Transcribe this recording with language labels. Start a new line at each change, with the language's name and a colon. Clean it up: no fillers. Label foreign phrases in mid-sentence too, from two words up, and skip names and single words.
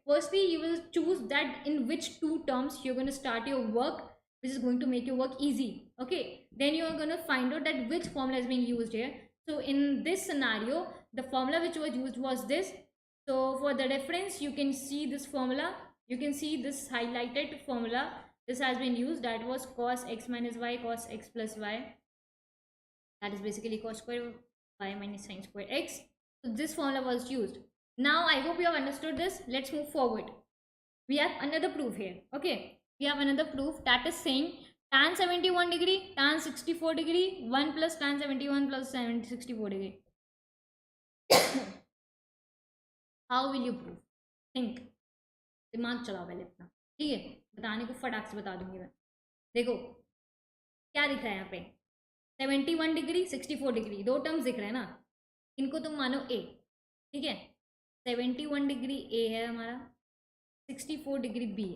English: Firstly, you will choose that in which two terms you're going to start your work, which is going to make your work easy. Okay, then you are going to find out that which formula is being used here. So in this scenario, the formula which was used was this. So for the reference, you can see this formula. You can see this highlighted formula. This has been used. That was cos x minus y cos x plus y. That is basically cos square y minus sin square x. So this formula was used. Now I hope you have understood this. Let's move forward. We have another proof here. Okay, we have another proof that is saying tan 71 degree tan 64 degree 1 plus tan 71 plus 64 degree. How will you prove? Think.
Hindi: दिमाग चलाओ पहले अपना. ठीक है, बताने को फटाक से बता दूंगी मैं. देखो क्या दिख रहा है यहाँ पे, 71 डिग्री 64 डिग्री, दो टर्म्स दिख रहे हैं ना. इनको तुम मानो ए. ठीक है, 71 डिग्री ए है हमारा, 64 डिग्री बी है.